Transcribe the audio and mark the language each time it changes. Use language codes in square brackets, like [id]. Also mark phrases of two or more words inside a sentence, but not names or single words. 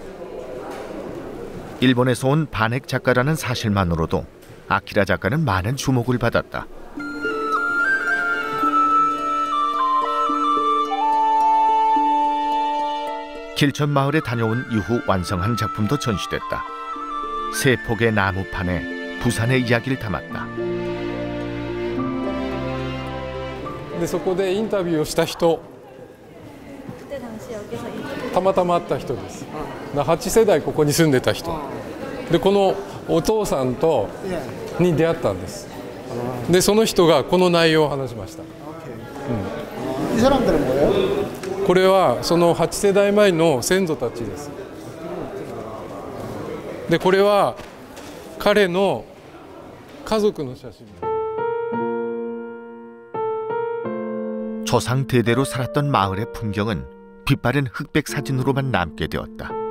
[ko] 일본에서 온 반핵 작가라는 사실만으로도 아키라 작가는 많은 주목을 받았다. 길천 마을에 다녀온 이후 완성한 작품도 전시됐다. 세 폭의 나무판에 부산의 이야기를 담았다. [ja] でそこでインタビューをした人、たまたま会った人です。8世代ここに住んでた人で、このお父さんとに出会ったんです。でその人がこの内容を話しました。 [ko] 이 사람들은 뭐예요? [ja] これはその8世代前の先祖たちです。でこれは彼の家族の写真。 [ko] 조상 대대로 살았던 마을의 풍경은 빛바랜 흑백 사진으로만 남게 되었다.